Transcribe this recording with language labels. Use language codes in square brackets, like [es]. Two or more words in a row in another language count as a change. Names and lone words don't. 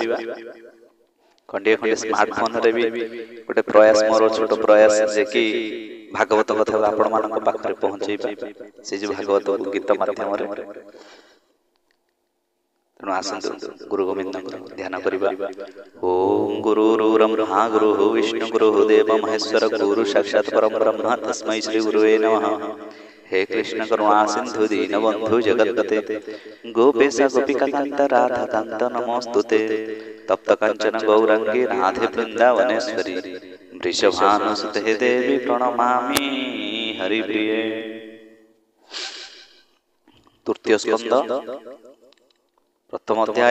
[or] ଖଣ୍ଡିଏ ଖଣ୍ଡିଏ ସ୍ମାର୍ଟଫୋନରେ ବି ଗୋଟେ ପ୍ରୟାସ, ମୋର ଛୋଟ ପ୍ରୟାସ, ଯେ କି ଭାଗବତ କଥା ଆପଣ ମାନଙ୍କ ପାଖରେ ପହଞ୍ଚେଇବା ସେ ଯୋଉ ଭାଗବତ ଗୀତ ମାଧ୍ୟମରେ। ତେଣୁ ଆସନ୍ତୁ ଗୁରୁ ଗୋବିନ୍ଦଙ୍କର ଧ୍ୟାନ କରିବା। [sa] ଓಂ ଗୁରୁର୍ବ୍ରହ୍ମା ଗୁରୁଃ ବିଷ୍ଣୁ ଗୁରୁଃ ଦେବ ମହେଶ୍ୱର ଗୁରୁ ସାକ୍ଷାତ୍ ପରଂ ବ୍ରହ୍ମ ତସ୍मै ଶ୍ରୀ ଗୁରବେ ନମଃ। हे कृष्ण करुणा सिंधु दीनबंधु जगत्पते गोपेश गोपिकान्त राधाकान्त नमोस्तुते तप्त कांचन गौरांगी राधे वृंदावनेश्वरी वृषभानुसुते देवी प्रणमामि हरिप्रिये। तृतीय स्कंद प्रथम अध्याय।